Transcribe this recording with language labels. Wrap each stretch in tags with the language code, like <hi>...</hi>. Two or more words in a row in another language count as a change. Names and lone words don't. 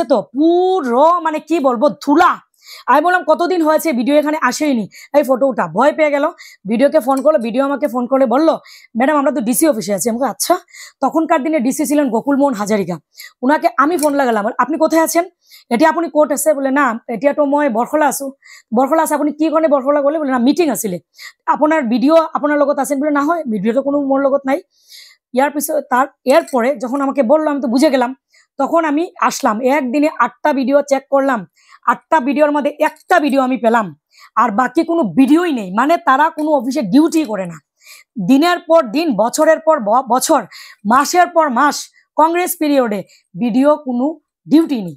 <bn>তো পুরো মানে কি বলবো, ধুলা। আমি বললাম কতদিন হয়েছে ভিডিও এখানে আসেইনি, এই ফটো উঠা। ভয় পেয়ে গেল, ভিডিওকে ফোন করলো, ভিডিও আমাকে ফোন করে বললো ম্যাডাম আমরা তো ডিসি অফিসে আছি। আমাকে আচ্ছা, তখনকার দিনে ডিসি ছিলেন গোকুলমোহন হাজারিকা। উনাকে আমি ফোন লাগালাম, আপনি কোথায় আছেন, এটি আপনি কোর্ট আছে বলে,</bn> <as>না এতিয়া তো মই বৰখলা আছো। বৰখলা আছে, আপুনি কি কাৰণে বৰখলা গ'লে বলে, না মিটিং আছিলে। আপোনাৰ ভিডিও আপোনাৰ লগত আছে বলে, না হয় ভিডিও তো কোনো মোর লগত নাই।</as> <bn>ইয়ার পিছনে এরপরে যখন আমাকে বললো, আমি তো বুঝে গেলাম। তখন আমি আসলাম, একদিনে 8টা ভিডিও চেক করলাম, 8টা ভিডিওর মধ্যে একটা ভিডিও আমি পেলাম, আর বাকি কোনো ভিডিওই নেই। মানে তারা কোনো অফিসে ডিউটি করে না, দিনের পর দিন, বছরের পর বছর, মাসের পর মাস, কংগ্রেস পিরিয়ডে ভিডিও কোনো ডিউটি নেই।</bn>